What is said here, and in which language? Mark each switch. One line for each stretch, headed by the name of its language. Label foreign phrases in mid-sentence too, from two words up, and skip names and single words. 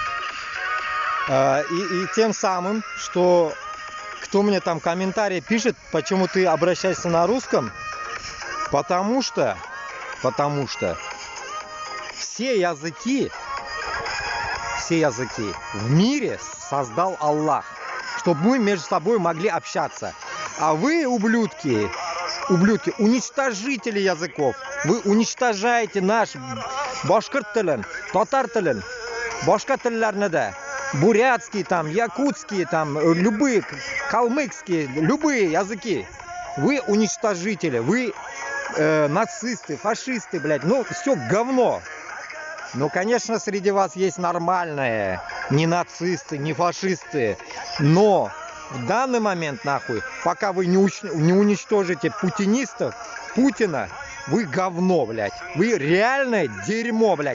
Russian: И тем самым, что кто мне там комментарии пишет, почему ты обращаешься на русском, потому что все языки в мире создал Аллах, чтобы мы между собой могли общаться. А вы, ублюдки, уничтожители языков. Вы уничтожаете наш
Tatar: башкирт телен, татар телен, башка телләрне дә,
Russian: бурятский, там, якутский, там, любые, калмыцкие, любые языки. Вы уничтожители, вы нацисты, фашисты, блядь, ну все говно. Ну, конечно, среди вас есть нормальные, не нацисты, не фашисты, но в данный момент, нахуй, пока вы не уничтожите путинистов, Путина, вы говно, блядь, вы реальное дерьмо, блядь.